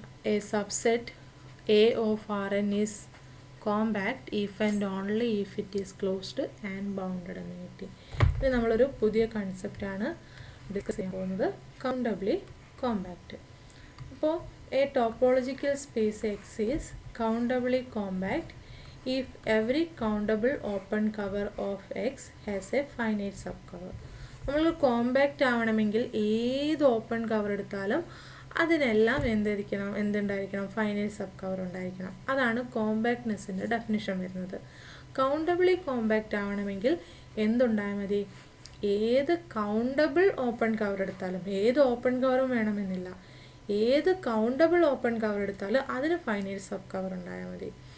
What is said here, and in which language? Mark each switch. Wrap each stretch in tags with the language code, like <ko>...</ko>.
<en>A subset A of Rn is compact if and only if it is closed and bounded</en> <ml>എന്ന് കിട്ടി. ഇത് നമ്മളൊരു പുതിയ കൺസെപ്റ്റാണ് discuss ചെയ്യാൻ പോകുന്നത്, കൗണ്ടബിളി കോമ്പാക്റ്റ്. അപ്പോൾ</ml> <en>A topological space X is countably compact if every countable open cover of X has a finite subcover.</en> <ml>നമ്മൾ compact ആവണമെങ്കിൽ ഏത് ഓപ്പൺ കവർ എടുത്താലും അതിനെല്ലാം എന്തുണ്ടായിരിക്കണം? ഫൈനൈറ്റ് സബ് കവർ ഉണ്ടായിരിക്കണം. അതാണ് കോമ്പാക്ട്നെസ്സിൻ്റെ ഡെഫിനിഷൻ വരുന്നത്. കൗണ്ടബിളി കോമ്പാക്റ്റ് ആവണമെങ്കിൽ എന്തുണ്ടായാൽ മതി? ഏത് കൗണ്ടബിൾ ഓപ്പൺ കവർ എടുത്താലും, ഏത് ഓപ്പൺ കവറും വേണമെന്നില്ല, ഏത് കൗണ്ടബിൾ ഓപ്പൺ കവർ എടുത്താലും അതിന് ഫൈനൈറ്റ് സബ് കവർ ഉണ്ടായാൽ മതി.</ml>